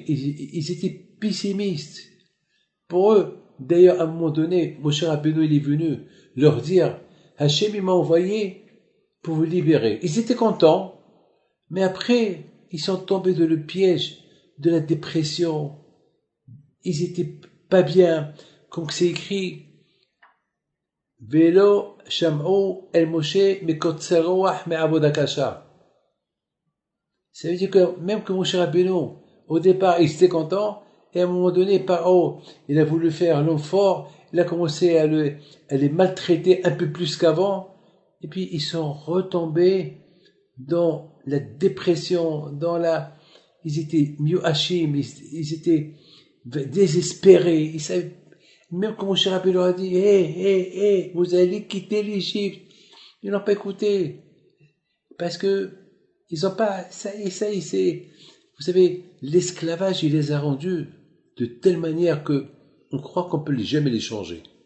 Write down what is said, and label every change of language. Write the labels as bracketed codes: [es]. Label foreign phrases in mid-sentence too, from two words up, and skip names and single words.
[fr] Ils étaient pessimistes. Pour eux, d'ailleurs, à un moment donné, Moshe Rabbeinu, il est venu leur dire, Hachem, il m'a envoyé pour vous libérer. Ils étaient contents, mais après, ils sont tombés dans le piège de la dépression. Ils étaient pas bien. Comme c'est écrit, [he] ולא שמעו אל משה מקוצר רוח מעבודה קשה. [fr] Ça veut dire que même que Moshe Rabbeinu, au départ, il était content, et à un moment donné, Paro, il a voulu faire l'homme fort, il a commencé à les maltraiter un peu plus qu'avant, et puis ils sont retombés dans la dépression, ils étaient mieux-hachim, ils étaient désespérés, ils savaient, même quand Moshe Rabbeinu leur a dit, vous allez quitter l'Égypte, ils n'ont pas écouté, parce que ils ont pas, vous savez, l'esclavage, il les a rendus de telle manière que on croit qu'on peut jamais les changer.